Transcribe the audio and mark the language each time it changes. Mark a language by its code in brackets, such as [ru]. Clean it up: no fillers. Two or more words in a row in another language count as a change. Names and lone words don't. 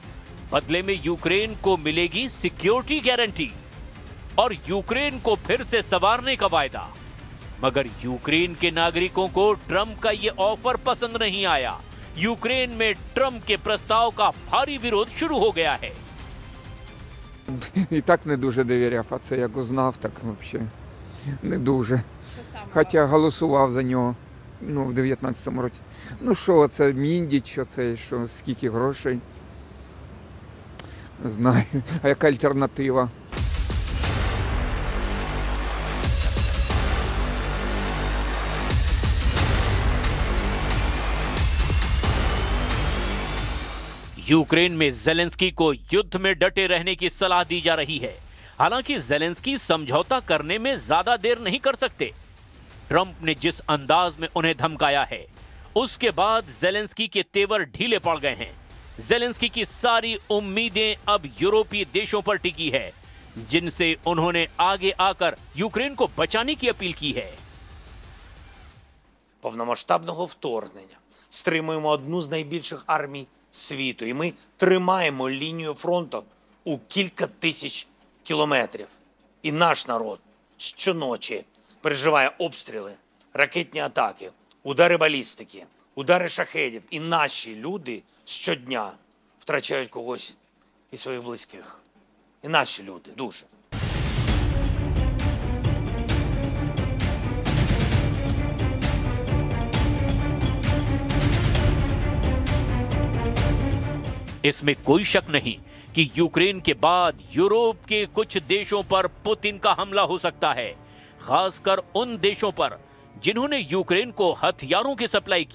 [hi] बदले में यूक्रेन को मिलेगी [en] security guarantee [hi] और यूक्रेन को फिर से संवारने का वायदा। मगर यूक्रेन के नागरिकों को ट्रंप का ये ऑफर पसंद नहीं आया। यूक्रेन में ट्रंप के प्रस्ताव का भारी विरोध शुरू हो गया है। [uk] І так не дуже довіряв, а це як узнав, так взагалі не дуже. Хоча голосував за нього, в 19-му році. Ну що, це Міндіч, що скільки грошей. Не знаю, а яка альтернатива? [hi] यूक्रेन में जेलेंस्की को युद्ध में डटे रहने की सलाह दी जा रही है। हालांकि जेलेंस्की समझौता करने में ज्यादा देर नहीं कर सकते। ट्रंप ने जिस अंदाज में उन्हें धमकाया है, उसके बाद जेलेंस्की के तेवर ढीले पड़ गए हैं। जेलेंस्की की सारी उम्मीदें अब यूरोपीय देशों पर टिकी है, जिनसे उन्होंने आगे आकर यूक्रेन को बचाने की अपील की है। [uk] Повномасштабного вторгнення стримуємо одну з найбільших армій світу, і ми тримаємо лінію фронту у кілька тисяч кілометрів. І наш народ щоночі переживає обстріли, ракетні атаки, удари балістики, удари шахедів. І наші люди щодня втрачають когось із своїх близьких. І наші люди дуже. [hi] इसमें कोई शक नहीं कि यूक्रेन के बाद यूरोप के कुछ देशों पर पुतिन का हमला हो सकता है, खासकर उन देशों पर जिन्होंने यूक्रेन को हथियारों की सप्लाई की।